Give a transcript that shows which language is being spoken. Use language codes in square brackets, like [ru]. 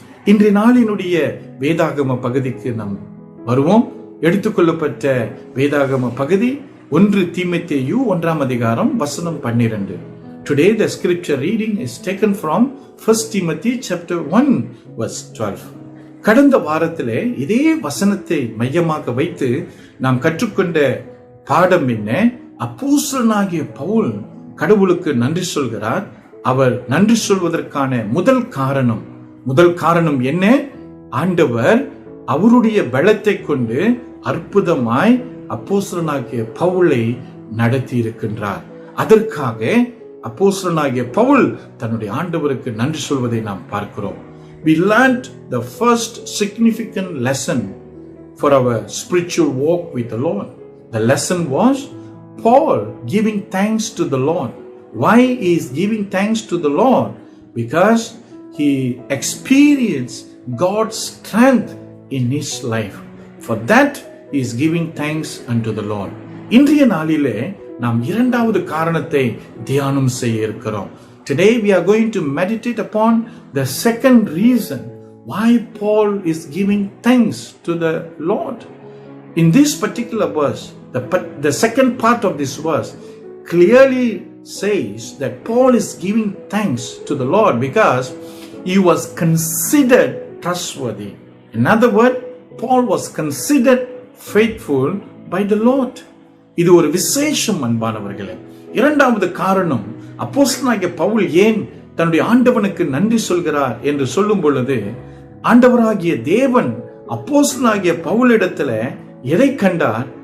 [ta] இன்றைய நாளினுடைய வேதாகம பகுதிக்கு நாம் வருவோம். எடுத்துக்கொள்ளப்பட்ட வேதாகம பகுதி 1 தீமோத்தேயு 1 அதிகாரம் வசனம் 12. [en] Today the scripture reading is taken from 1 Timothy chapter 1 verse 12. [ta] கடந்த வாரத்திலே இதே வசனத்தை மையமாக வைத்து நாம் கற்றுக்கொண்ட பாடம் என்ன? அப்போஸ்தலனாகிய பவுல் கடவுளுக்கு நன்றி சொல்கிறார். அவர் நன்றி சொல்வதற்கான முதல் காரணம் என்ன? ஆண்டவர் அவருடைய பலத்தை கொண்டு அற்புதமாய் அப்போஸ்தலனாகிய பவுலை நடத்தி இருக்கின்றார். அதற்காக அப்போஸ்தலனாகிய பவுல் தன்னுடைய ஆண்டவருக்கு நன்றி சொல்வதை நாம் பார்க்கிறோம். [en] We learned the first significant lesson for our spiritual walk with the Lord. The lesson was Paul giving thanks to the Lord. Why he is giving thanks to the Lord? Because he experienced God's strength in his life. For that he is giving thanks unto the Lord. [ta] இன்றைய நாளிலே நாம் இரண்டாவது காரணத்தை தியானம் செய்ய இருக்கிறோம். [en] Today we are going to meditate upon the second reason why Paul is giving thanks to the Lord. In this particular verse, the second part of this verse clearly says that Paul is giving thanks to the Lord because he was considered trustworthy. In other words, Paul was considered faithful by the Lord. [ta] இது ஒரு விசேஷம் அன்பானவர்களே. இரண்டாவது காரணம், அப்போஸ்தலனாகிய பவுல் ஏன் தன்னுடைய ஆண்டவனுக்கு நன்றி சொல்கிறார் என்று சொல்லும் பொழுது, ஆண்டவராகிய தேவன் அப்போஸ்தலனாகிய பவுலிடத்துல எதை கண்டார்?